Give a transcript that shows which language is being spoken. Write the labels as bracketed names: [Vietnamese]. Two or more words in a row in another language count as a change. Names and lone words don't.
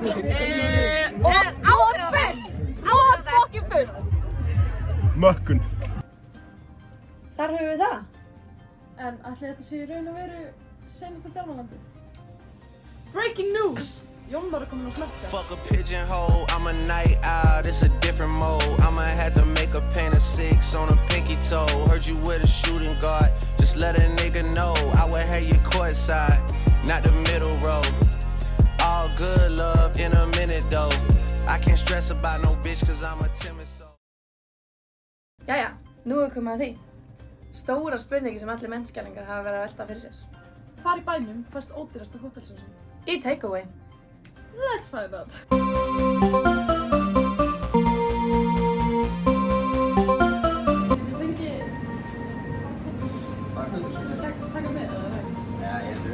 [Icelandic] Og fokkin fullt. Mökkun. Þar höfum við það. En ætli þetta sé í raun og veru seinasta Bjarmalandið? [English] Breaking news! [Icelandic] Jón var komin á smerta. [English] Fuck a pigeonhole, I'm a night owl, it's a different mode. I'ma have to make a paint of 6 on a pinky toe. Heard you with a shooting guard, just let a nigga know. I would have you courtside, not the middle row. All good love in a minute though. I can't stress about no bitch cause I'm a timid soul. [Icelandic] Jæja, nú er komið að því. Stóra spurningi sem allir mennskælingar hafa verið að velta fyrir sér. Hvar í bænum fæst ódýrasta hótelsósan? Í takeaway. [English] Let's Let's find out. [Icelandic] Ég fengi... Taka með eða það? [English] Yeah, yes sir.